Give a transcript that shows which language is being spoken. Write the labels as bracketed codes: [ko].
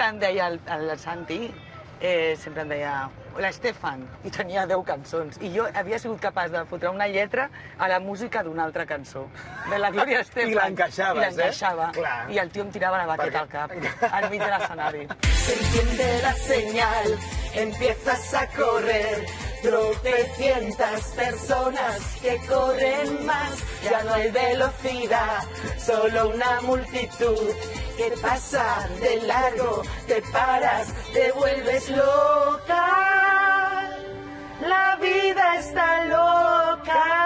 [ca] sempre em deia el Santi, sempre em deia la Estefan, i tenia 10 cançons. I jo havia sigut capaç de fotre una lletra a la música d'una altra cançó, de la Gloria Estefan. I l'encaixaves, I l'encaixava. Clar. I el tio em tirava la baqueta al cap, al mig de l'escenari. [es] Se enciende la señal, empiezas a correr. Tropecientas personas que corren más, ya no hay velocidad, solo una multitud que pasa de largo, te paras, te vuelves loca, la vida está loca.